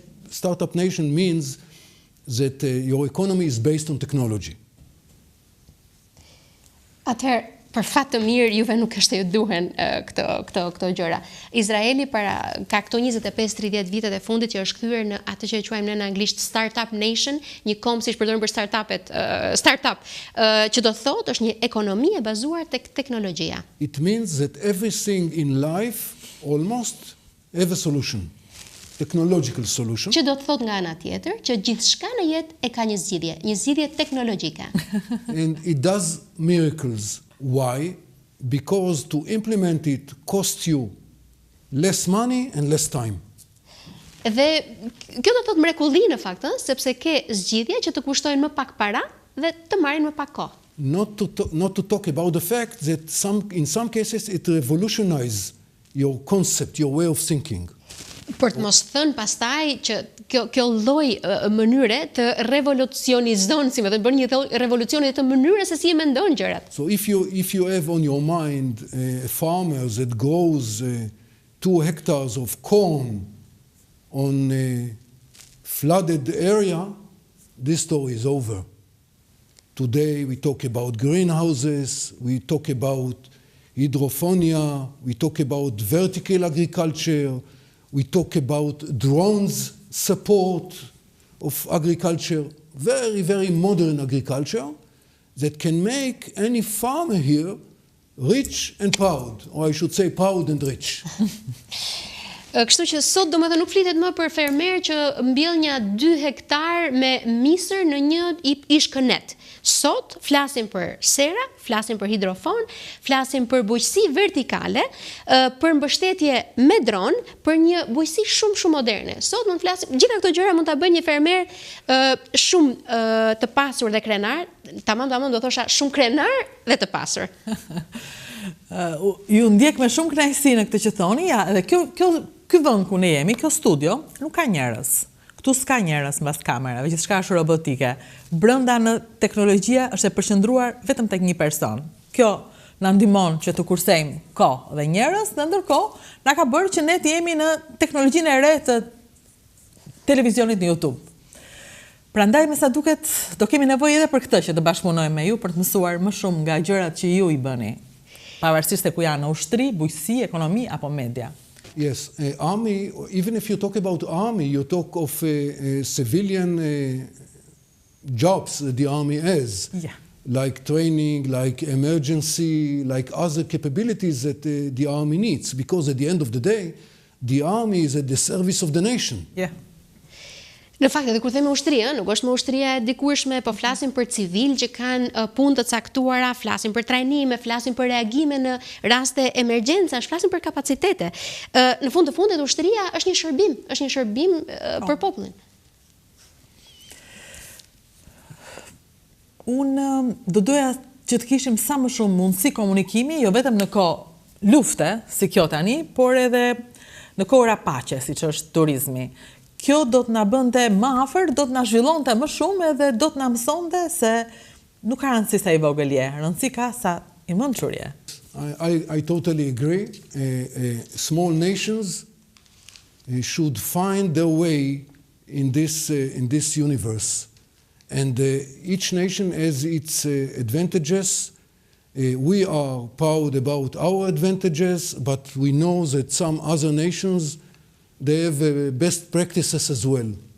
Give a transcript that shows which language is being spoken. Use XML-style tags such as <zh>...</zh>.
<en>Startup nation means that your economy is based on technology.</en> <sq>Atëherë, për fat të mirë, juve nuk është ju duhen këto gjëra. Izraeli ka këto 25-30 vitet e fundit që është kthyer në atë që e quajmë në anglisht startup nation, një kombë siç përdorim për startup, që do thotë është një ekonomi e bazuar tek teknologjia.</sq> <en>It means that everything in life almost have a solution. Technological solution.</en> <sq>Që do të thotë nga ana tjetër që gjithçka në jetë e ka një zgjidhje teknologjike.</sq> <en>And it does miracles. Why? Because to implement it costs you less money and less time.</en> <sq>Dhe kjo do të thotë mrekulli në fakt, sepse ke zgjidhje që të kushtojnë më pak para dhe të marrin më pak kohë.</sq> <en>Not to talk about the fact that in some cases it revolutionizes your concept, your way of thinking.</en> <sq>Për të mos thënë pastaj që kjo lloj mënyre të revolucionizon, si më thënë, bën një revolucion të mënyrës se si e mendon gjërat.</sq> <en>So if you have on your mind a farmer that grows 2 hectares of corn on a flooded area, this story is over. Today we talk about greenhouses, we talk about hydroponics, we talk about vertical agriculture, we talk about drones support of agriculture, very, very modern agriculture that can make any farmer here rich and proud, or I should say proud and rich.</en> <sq>Kështu që sot domethënë nuk flitet më për fermer që mbjell një 2 hektar me misër në një ishkënet. Sot flasim për sera, flasim për hidrofon, flasim për bujqësi vertikale, për mbështetje me dron, për një bujqësi shumë moderne. Sot mund flasim, gjitha këto gjëra mund ta bëjë një fermer shumë të pasur dhe krenar, tamam do thosha shumë krenar dhe të pasur. Ju ndjek me shumë kënaqësi në këtë që thoni, ja, edhe ky vend ku ne jemi, kjo studio, nuk ka njerëz. Këtu s'ka njerëz mbas kamerave, gjithçka është robotike. Brenda në teknologjia është e përqendruar vetëm tek një person. Kjo na ndihmon që të kursejmë kohë dhe njerëz, dhe ndërkohë na ka bërë që ne të jemi në teknologjinë e re të televizionit në YouTube. Prandaj me sa duket do kemi nevojë edhe për këtë që të bashkëpunojmë me ju për të mësuar më shumë nga gjërat që ju i bëni. Pavarësisht se ku janë ushtri, bujqësi, ekonomi apo media.</sq> <en>Yes, army, even if you talk about army, you talk of civilian jobs that the army has. Yeah. Like training, like emergency, like other capabilities that the army needs. Because at the end of the day, the army is at the service of the nation. Yeah.</en> <sq>Në fakt, edhe kur themi ushtri, nuk është më ushtria e dikurshme, po flasim për civil që kanë punë të caktuara, flasim për trajnime, flasim për reagime në raste emergjencash, flasim për kapacitete. Në fund të fundit, ushtria është një shërbim për popullin. Unë do doja që të kishim sa më shumë mundësi komunikimi, jo vetëm në kohë lufte, si kjo tani, por edhe në kohëra paqe, si që është turizmi. Kjo do të na bënte më afër, do të na zhvillonte më shumë edhe do të na mësonte se nuk ka rëndësi sa i vogël je, rëndësi ka sa i mençur je.</sq> <en>I totally agree. Small nations should find their way in this universe. And each nation has its advantages. We are proud about our advantages, but we know that some other nations, they have best practices as well.</en>